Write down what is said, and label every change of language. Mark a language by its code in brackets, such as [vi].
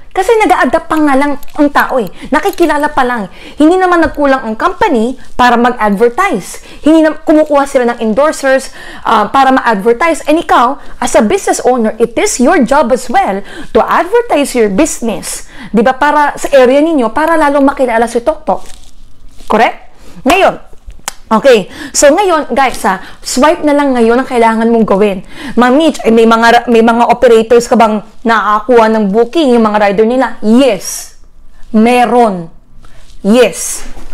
[tl] Kasi nag-a-adapt pa nga lang ang tao eh. Nakikilala pa lang. Hindi naman nagkulang ang company para mag-advertise. Hindi na kumukuha sila ng endorsers para ma-advertise. [en] And ikaw, as a business owner, it is your job as well to advertise your business. [tl] Diba? Para sa area ninyo, para lalong makilala si TokTok. Correct? Ngayon, okay, so ngayon, guys, swipe na lang ngayon ang kailangan mong gawin. Ma'am Mitch, may mga operators ka bang nakakakuha ng booking, yung mga rider nila? [en] Yes. Meron. Yes.